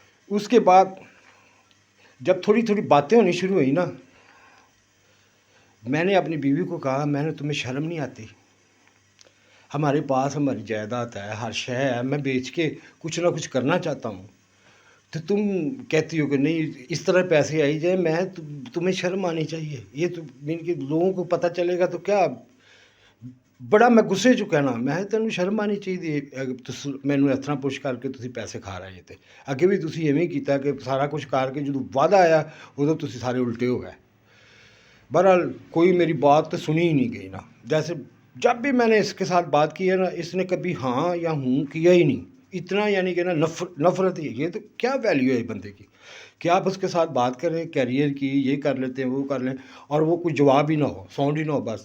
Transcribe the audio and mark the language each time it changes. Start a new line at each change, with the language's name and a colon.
Hindi: उसके बाद जब थोड़ी थोड़ी बातें होनी शुरू हुई ना, मैंने अपनी बीवी को कहा, मैंने तुम्हें शर्म नहीं आती, हमारे पास हमारी जायदाद है, हर शय है, मैं बेच के कुछ ना कुछ करना चाहता हूँ, तो तुम कहती हो कि नहीं इस तरह पैसे आई जाए। तुम्हें शर्म आनी चाहिए, ये तो इनके लोगों को पता चलेगा तो क्या
Punjabi: ਬੜਾ ਮੈਂ ਗੁੱਸੇ 'ਚ ਕਹਿਣਾ, ਮੈਂ ਕਿਹਾ ਤੈਨੂੰ ਸ਼ਰਮ ਆਉਣੀ ਚਾਹੀਦੀ ਹੈ, ਤੁਸੀਂ ਮੈਨੂੰ ਇਸ ਤਰ੍ਹਾਂ ਪੁੱਛ ਕਰਕੇ ਤੁਸੀਂ ਪੈਸੇ ਖਾ ਰਹੇ ਜੇ। ਤੇ ਅੱਗੇ ਵੀ ਤੁਸੀਂ ਐਵੇਂ ਹੀ ਕੀਤਾ ਕਿ ਸਾਰਾ ਕੁਝ ਕਰਕੇ ਜਦੋਂ ਵਾਅਦਾ ਆਇਆ ਉਦੋਂ ਤੁਸੀਂ ਸਾਰੇ ਉਲਟੇ ਹੋ ਗਏ।
Hindi: बहरहाल कोई मेरी बात तो सुनी ही नहीं गई ना। जैसे जब भी मैंने इसके साथ बात की है ना, इसने कभी हाँ या हूँ किया ही नहीं। इतना यानी कि ना नफरत ही है। ये तो क्या वैल्यू है बंदे की कि आप उसके साथ बात करें कैरियर की, ये कर लेते हैं वो कर लें, और वो कोई जवाब ही ना हो, साउंड ही ना हो।